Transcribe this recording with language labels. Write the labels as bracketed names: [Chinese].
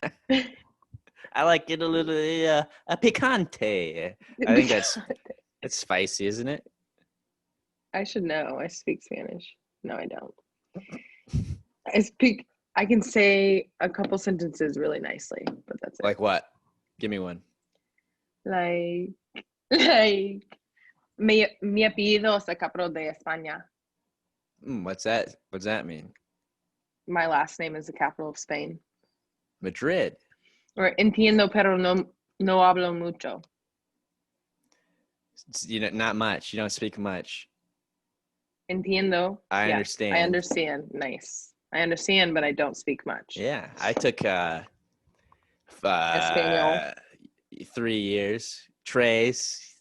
[English] I like it a little a picante. I think that's spicy, isn't it? I should know. I speak Spanish. No, I don't. I can say a couple sentences really nicely, but that's it. Like what? Give me one. [Spanish] Like mi apellido es Capro de España. [English] What's that? What's that mean? My last name is the capital of Spain. Madrid. [Spanish] Or entiendo, pero no hablo mucho. [English] You know, not much. You don't speak much. [Spanish] Entiendo. [English] I understand. I understand. Nice. I understand, but I don't speak much. Yeah, I took [Spanish] Espanol. [English] 3 years. Tres.